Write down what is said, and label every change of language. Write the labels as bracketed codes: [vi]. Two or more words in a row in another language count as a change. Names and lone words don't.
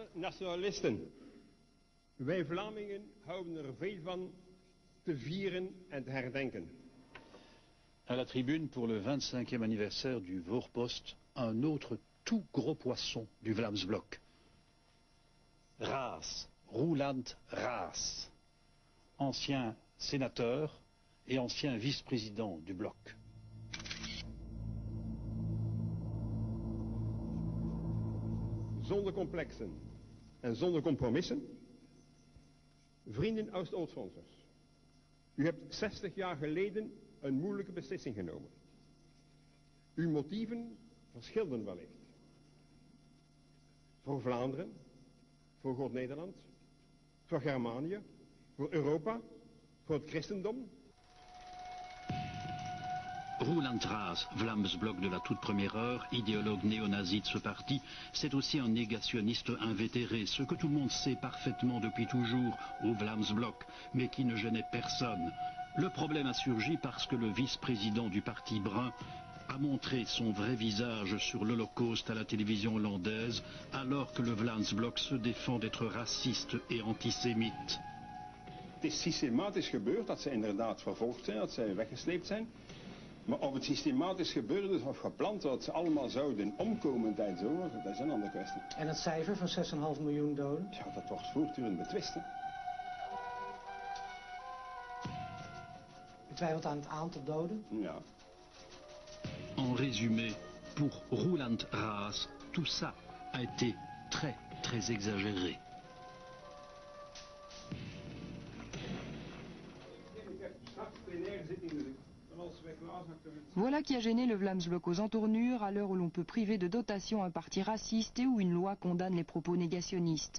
[nl] Nationalisten, wij Vlamingen houden er veel van te vieren en te herdenken. [fr] À la tribune pour le 25e anniversaire du Voorpost, un autre tout gros poisson du Vlaams-Blok. Raas, Roeland Raas, ancien sénateur et ancien vice-président du Blok. [nl] Zonder complexen en zonder compromissen. Vrienden Oost-Oostfransers, u hebt 60 jaar geleden een moeilijke beslissing genomen. Uw motieven verschilden wellicht. Voor Vlaanderen, voor God Nederland, voor Germanië, voor Europa, voor het christendom. [fr] Roeland Raas, Vlaams Blok de la toute première heure, idéologue néo-nazi de ce parti, c'est aussi un négationniste invétéré, ce que tout le monde sait parfaitement depuis toujours au Vlaams Blok, mais qui ne gênait personne. Le problème a surgi parce que le vice-président du parti brun a montré son vrai visage sur l'Holocauste à la télévision hollandaise, alors que le Vlaams Blok se défend d'être raciste et antisémite. [nl] Het is systematisch gebeurd dat ze inderdaad vervolgd zijn, dat zij weggesleept zijn. Maar of het systematisch gebeurd is of gepland dat ze allemaal zouden omkomen tijdens de oorlog, dat is een andere kwestie. En het cijfer van 6,5 miljoen doden? Ja, dat wordt voortdurend betwist. U twijfelt aan het aantal doden? Ja. [fr] En résumé, pour Roeland Raas, tout ça a été très, très exagéré. Voilà qui a gêné le Vlaams Blok aux entournures à l'heure où l'on peut priver de dotation un parti raciste et où une loi condamne les propos négationnistes.